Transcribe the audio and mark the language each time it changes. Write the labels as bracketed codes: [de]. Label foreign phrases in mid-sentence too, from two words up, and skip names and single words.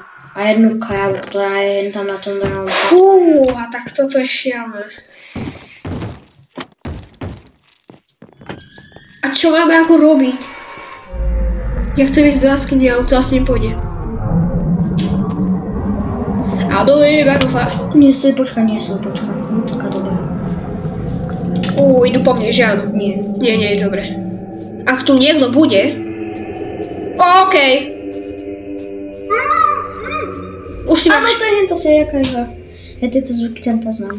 [sk] A jednu kravu, ktorá je tam na tom dronu. Fú, a tak toto je šialené. A čo máme ako robiť? Ja chcem ísť do jaskyne, ale to asi nepôjde. [en] I believe I can fly. [sk] Nie, počkaj. No taká dobrá. Idú po mne, že áno? Nie. Nie, dobre. Ak tu niekto bude... Okej. Už si ma Áno, to je hento si jaká hra. Ja tieto zvuky tam poznám.